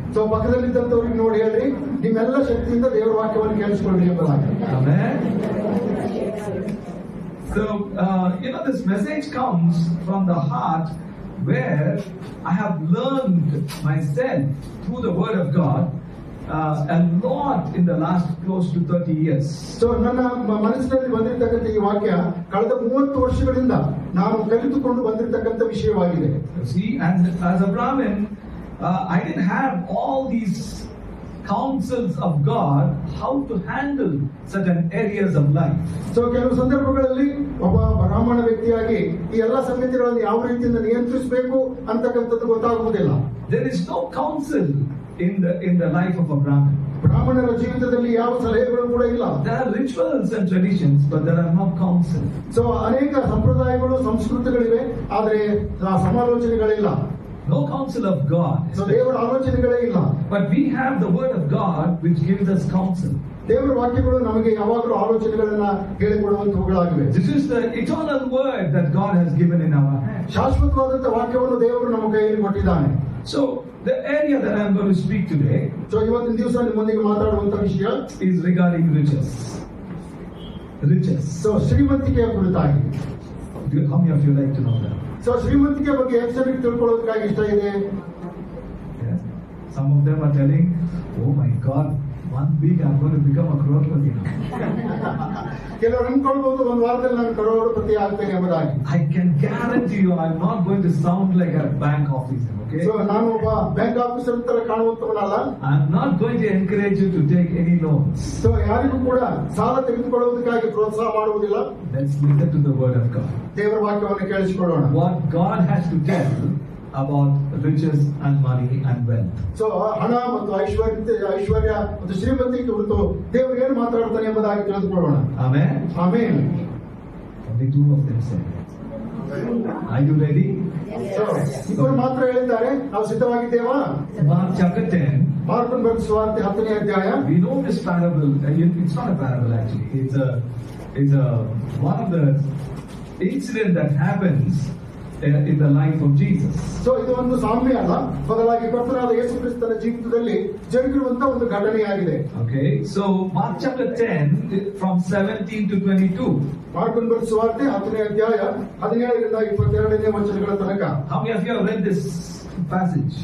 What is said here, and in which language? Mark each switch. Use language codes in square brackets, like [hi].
[kn] So ಪಕ್ಕದಲ್ಲಿದ್ದಂಥವ್ರಿಗೆ ನೋಡಿ ಹೇಳ್ರಿ, ನಿಮ್ಮೆಲ್ಲ ಶಕ್ತಿಯಿಂದ ದೇವರ ವಾಕ್ಯವನ್ನು ಕೇಳಿಸಿಕೊಳ್ಳಿ ಎಂಬುದಾಗಿ. [en] Amen. So, this message comes from the heart, where I have learned myself through the Word of God a lot in the last close to 30 years. [kn] So ನನ್ನ ಮನಸ್ಸಿನಲ್ಲಿ ಬಂದಿರತಕ್ಕಂಥ ಈ ವಾಕ್ಯ ಕಳೆದ 30 ವರ್ಷಗಳಿಂದ ನಾನು ಕಲಿತುಕೊಂಡು ಬಂದಿರತಕ್ಕಂಥ ವಿಷಯವಾಗಿದೆ. [en] See, as a Brahmin, I didn't have all these counsels of God how to handle certain areas of life. [kn] So ಕೆಲವು ಸಂದರ್ಭಗಳಲ್ಲಿ ಒಬ್ಬ ಬ್ರಾಹ್ಮಣ ವ್ಯಕ್ತಿಯಾಗಿ ಈ ಎಲ್ಲ ಸಂಗತಿಗಳನ್ನು ಯಾವ ರೀತಿಯಿಂದ ನಿಯಂತ್ರಿಸಬೇಕು ಅಂತಕ್ಕಂಥದ್ದು ಗೊತ್ತಾಗುವುದಿಲ್ಲ. [en] There is no counsel in the life of a Brahmin. [kn] ಬ್ರಾಹ್ಮಣರ ಜೀವಿತದಲ್ಲಿ ಯಾವ ಸಲಹೆಗಳು ಕೂಡ ಇಲ್ಲ. [en] There are rituals and traditions, but there are no counsel. [kn] So ಅನೇಕ ಸಂಪ್ರದಾಯಗಳು ಸಂಸ್ಕೃತಿಗಳಿವೆ, ಆದರೆ ಸಮಾಲೋಚನೆಗಳಿಲ್ಲ. [en] No counsel of God. [kn] So ದೇವರ ಆಲೋಚನೆಗಳೇ ಇಲ್ಲ. [en] But we have the Word of God which gives us counsel. [kn] ದೇವರ ವಾಕ್ಯಗಳು ನಮಗೆ ಯಾವಾಗಲೂ ಆಲೋಚನೆಗಳನ್ನ ಹೇಳಿಕೊಡುವಂತವುಗಳಾಗಿವೆ. [en] This is the eternal word that God has given in our hands. [kn] ಶಾಶ್ವತವಾದಂತ ವಾಕ್ಯವನ್ನು ದೇವರು ನಮ್ಮ ಕೈಯಲ್ಲಿ ಕೊಟ್ಟಿದ್ದಾನೆ. [en] So the area that I am going to speak today, [kn] so ಇವತ್ತಿನ ದಿವಸ ನಿಮ್ಮೊಂದಿಗೆ ಮಾತಾಡುವಂತ ವಿಷಯ [en] is regarding riches. Riches. [kn] So ಶ್ರೀಮಂತಿಕೆಯ ಕುರಿತಾಗಿ. [en] How many of you like to know that? [kn] So ಶ್ರೀಮಂತಿಕೆ ಬಗ್ಗೆ ಎಷ್ಟು ಜನಕ್ಕೆ ತಿಳ್ಕೊಳ್ಳೋದಕ್ಕಾಗಿ ಇಷ್ಟ ಇದೆ? [en] Yes. Some of them are telling, "Oh my God, one week I'm going to become a crorepati now." [kn] ಕೆಲವರು ಅನ್ಕೊಳ್ಬಹುದು ಒಂದು ವಾರದಲ್ಲಿ ನಾನು ಕರೋಡಪತಿ ಆಗ್ತೇನೆ ಎಂಬುದಾಗಿ. [en] I can guarantee you, I'm not going to sound like a bank officer. Okay. [kn] So ನಾನು ಒಬ್ಬ bank officer ತರ ಕಾಣುವಂತವನಲ್ಲ. [en] I'm not going to encourage you to take any loans. [kn] So ಯಾರಿಗೂ ಕೂಡ ಸಾಲ ತೆಗೆದುಕೊಳ್ಳುವುದಕ್ಕಾಗಿ ಪ್ರೋತ್ಸಾಹ ಮಾಡುವುದಿಲ್ಲ. [en] Let's listen to the word of God. [kn] ದೇವರ ವಾಕ್ಯವನ್ನು ಕೇಳಿಸಿಕೊಳ್ಳೋಣ. [en] What God has to tell about riches and money and wealth. [kn] So ಹಣ ಮತ್ತು ಐಶ್ವರ್ಯ ಮತ್ತು ಶ್ರೀಮಂತಿಕೆ ಕುರಿತು ದೇವರು ಏನು ಮಾತಾಡ್ತಾನೆ ಎಂಬುದಾಗಿ ತಿಳಿದುಕೊಳ್ಳೋಣ. [en] Amen. [kn] Amen. [en] Only two of them said. Are you ready? [kn] So ಇಬ್ಬರು ಮಾತ್ರ ಹೇಳಿದ್ದಾರೆ, ನಾವು ಸಿದ್ಧವಾಗಿದ್ದೇವಾ? [en] Mark chapter 10. [kn] ಮಾರ್ಕನ ಬರೆದ ಸುವಾರ್ತೆ 10ನೇ ಅಧ್ಯಾಯ. [en] We know this parable. It's not a parable actually. It's one of the incident that happens in the life of Jesus. [kn] So ಇದು ಒಂದು ಸಾಮ್ಯ ಅಲ್ಲ, ಬದಲಾಗಿ ಕರ್ತನಾದ ಯೇಸು ಕ್ರಿಸ್ತನ ಜೀವಿತದಲ್ಲಿ ಜರುಗಿರುವಂತ ಒಂದು ಘಟನೆಯಾಗಿದೆ. [en] Okay, so Mark chapter 10 from 17 to 22. [kn] ಮಾರ್ಕನ ಬರೆದ ಸುವಾರ್ತೆ 10ನೇ ಅಧ್ಯಾಯ 17ರಿಂದ 22ನೇ ವಚನಗಳ ತನಕ. [en] How many of you have read this passage?